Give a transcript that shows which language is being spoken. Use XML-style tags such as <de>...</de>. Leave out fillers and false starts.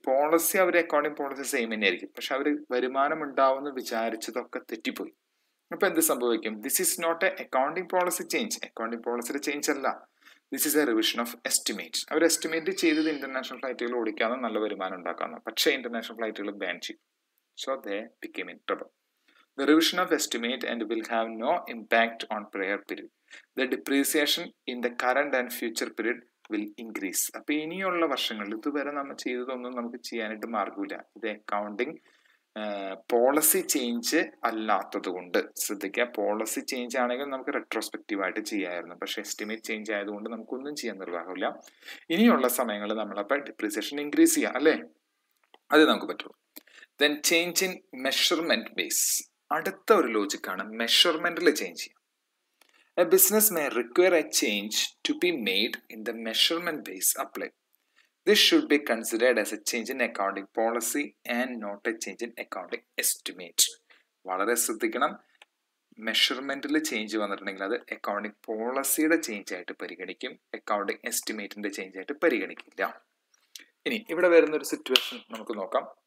<ml>Policy അവർ accounting policy same തന്നെ ആയിരിക്കും, പക്ഷെ അവർ വരുമാനം ഉണ്ടാവുമെന്ന് വിചാരിച്ചതൊക്കെ തെറ്റിപ്പോയി. അപ്പോൾ എന്ത് സംഭവിക്കും?</ml> <en>This is not a accounting policy change.</en> <ml>Accounting പോളിസിയുടെ ചേഞ്ച് അല്ല,</ml> <en>This is a revision of estimate.</en> <ml>Our estimate ചെയ്തത് ഇന്റർനാഷണൽ ഫ്ലൈറ്റുകൾ ഓടിക്കാതെ നല്ല വരുമാനം ഉണ്ടാക്കാമെന്ന്. പക്ഷേ ഇന്റർനാഷണൽ ഫ്ലൈറ്റുകൾ ബാൻ ചെയ്യും.</ml> <en>So they became in trouble. The revision of estimate and will have no impact on prior period. The depreciation in the current and future period will increase.</en> <ml>അപ്പോൾ ഇനിയുള്ള വർഷങ്ങളിൽ ഇതുവരെ നമ്മൾ ചെയ്തതൊന്നും നമുക്ക് ചെയ്യാനായിട്ട് മാർഗമില്ല. ഇത് അക്കൗണ്ടിങ് പോളിസി ചേഞ്ച് അല്ലാത്തത് കൊണ്ട് ശ്രദ്ധിക്കുക. പോളിസി ചേഞ്ച് ആണെങ്കിൽ നമുക്ക് റെട്രോസ്പെക്റ്റീവ് ആയിട്ട് ചെയ്യാമായിരുന്നു, പക്ഷേ എസ്റ്റിമേറ്റ് ചേഞ്ച് ആയതുകൊണ്ട് നമുക്കൊന്നും ചെയ്യാൻ നിർവാഹമില്ല. ഇനിയുള്ള സമയങ്ങളിൽ നമ്മളപ്പോൾ ഡിപ്രീസിയേഷൻ ഇൻക്രീസ് ചെയ്യാം, അല്ലേ? അത് നമുക്ക് പറ്റുള്ളൂ.</ml> <en>Then change in measurement base.</en> <ml>അടുത്ത ഒരു ലോജിക്കാണ് മെഷർമെന്റിൽ ചേഞ്ച് ചെയ്യാം.</ml> <en>A business may require a change to be made in the measurement base apply. This should be considered as a change in accounting policy and not a change in accounting estimate.</en> <ml>വളരെ ശ്രദ്ധിക്കണം. മെഷർമെന്റിൽ change വന്നിട്ടുണ്ടെങ്കിൽ അത് accounting പോളിസിയുടെ change ആയിട്ട് പരിഗണിക്കും, accounting എസ്റ്റിമേറ്റിന്റെ change ആയിട്ട് പരിഗണിക്കില്ല. ഇനി ഇവിടെ വരുന്ന ഒരു സിറ്റുവേഷൻ നമുക്ക് നോക്കാം.</ml>